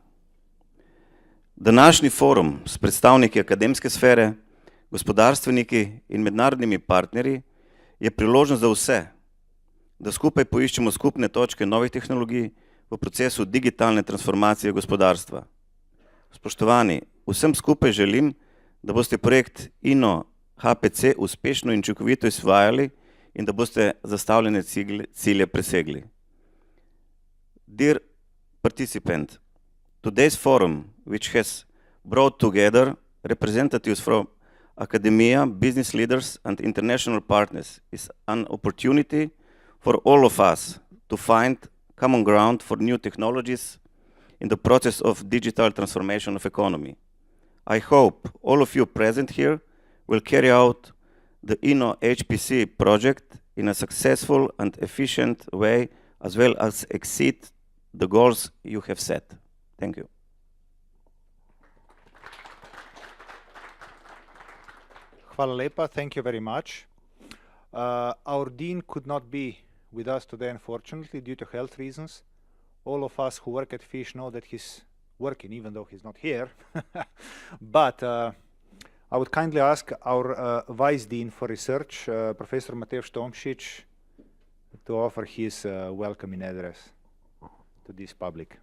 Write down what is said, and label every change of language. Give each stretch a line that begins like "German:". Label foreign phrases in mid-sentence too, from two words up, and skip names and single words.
Slovenian: Današnji forum s predstavniki akademske sfere, gospodarstveniki in mednarodnimi partnerji je priložnost za vse, da skupaj poiščemo skupne točke novih tehnologij v procesu digitalne transformacije gospodarstva. Spoštovani, vsem skupaj želim, da boste projekt InnoHPC uspešno in učinkovito izvajali in da boste zastavljene cilje presegli.
English: Dear participant, today's forum, which has brought together representatives from academia, business leaders, and international partners is an opportunity for all of us to find common ground for new technologies in the process of digital transformation of economy. I hope all of you present here will carry out the InnoHPC project in a successful and efficient way, as well as exceed the goals you have set. Thank you.
Slovenian: Hvala lepa,
English: thank you very much. Our dean could not be with us today, unfortunately, due to health reasons. All of us who work at FISH know that he's working, even though he's not here. But I would kindly ask our Vice Dean for Research, Professor Tomaž Kordiš, to offer his welcoming address to this public.